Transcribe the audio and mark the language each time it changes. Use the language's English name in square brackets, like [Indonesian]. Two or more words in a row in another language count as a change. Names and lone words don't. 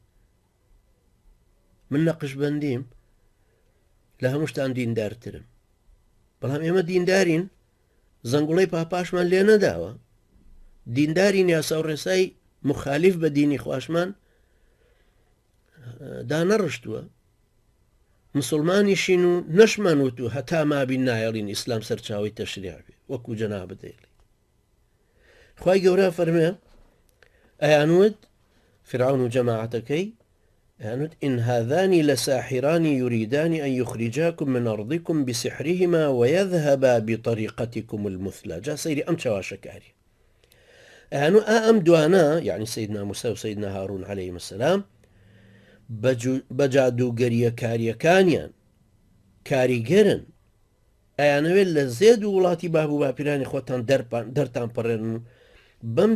[Central Kurdish] من نەقشبەندیم لە هەمووشتان دیندارترم بەڵام ئێمە دیندارین زەنگوڵەی پاپاشمان لێ نەداوە دیندارین یاسا و ڕێسای مخالیف بە دینی خواشمان دانەڕشتووە مسلمانیشین و نەشمانوت و هەتا مابین نایەڵین ئیسلام سەرچاوی تەشریعبێ وەکو جەنابەت دەیڵێ. خوای گەورە فەرمێ ئەیانوت فرعون و جەماعەتەکەی ئەیانوت [Arabic] إن هذان لساحران يريدان أن يخرجاكم من أرضكم بسحرهما ويذهبا بطريقتكم المثلى. [Central Kurdish] جا سيري أم شواشكاري ئەیانو ئەم دوانە یعنی سەیدنا موسە و سەیدنا هارون [Arabic] عەلەیهیم السەلام [Central Kurdish] بە جادوگەریە کاریەکانیان کاریگەرن ئەیانەوێت لە زێد و وڵاتی بابوو باپیرانی خۆتان دەرتان پەڕێن و بەم